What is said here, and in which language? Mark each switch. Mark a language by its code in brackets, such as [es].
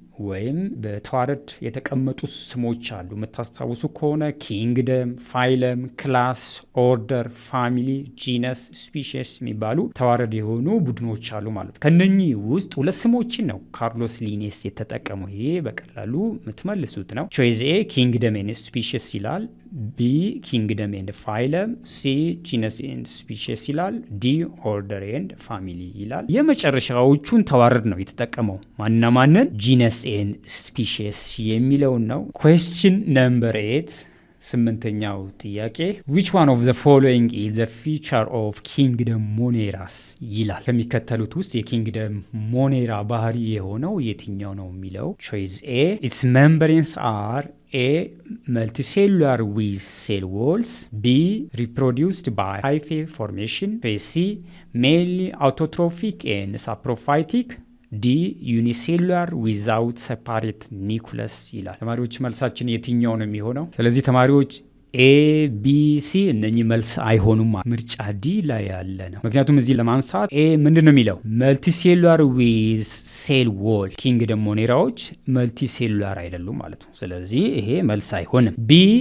[am] ወይም በተዋረድ የተቀመጡ ስሞች አሉ። የምታስታውሱ ከሆነ ኪንግደም፣ ፋይለም፣ ክላስ፣ ኦርደር፣ ፋሚሊ፣ ጂነስ፣ ስፒሺስ የሚባሉ ተዋረድ የሆኑ ቡድኖች አሉ ማለት ነው። ከነኚህ ውስጥ ሁለት ስሞችን ነው ካርሎስ ሊኔስ የተጠቀመው። ይሄ በቀላሉ የምትመልሱት ነው። [en] ቾይዝ ኤ ኪንግደም ኤንድ ስፒሺስ [am] ይላል። ቢ ኪንግደም ኤንድ ፋይለም፣ ሲ ጂነስ ኤንድ ስፒሺስ ይላል። ዲ ኦርደር ኤንድ ፋሚሊ ይላል። የመጨረሻዎቹን ተዋረድ ነው የተጠቀመው። ማንና ማንን? ጂነስ ኤንድ ስፒሺስ የሚለውን ነው። ኩዌስችን ነምበር 8 ስምንተኛው ጥያቄ [en] which one of the following is the feature of kingdom moneras [am] ይላል። ከሚከተሉት ውስጥ የኪንግደም ሞኔራ ባህሪ የሆነው የትኛው ነው የሚለው [en] choice A its membranes are A multicellular with cell walls, B reproduced by hyphae formation, C mainly autotrophic and saprophytic, ዲ ዩኒሴሉላር ዊዛውት ሰፓሬት ኒኩለስ ይላል። [am] ተማሪዎች መልሳችን የትኛው ነው የሚሆነው? ስለዚህ ተማሪዎች ኤ ቢ ሲ እነኚህ መልስ አይሆኑም። ምርጫ ዲ ላይ ያለ ነው። ምክንያቱም እዚህ ለማንሳት ኤ ምንድን ነው የሚለው? መልቲሴሉላር ዊዝ ሴል ዎል። ኪንግደም ሞኔራዎች መልቲሴሉላር አይደሉም ማለት ነው። ስለዚህ ይሄ መልስ አይሆንም። ቢ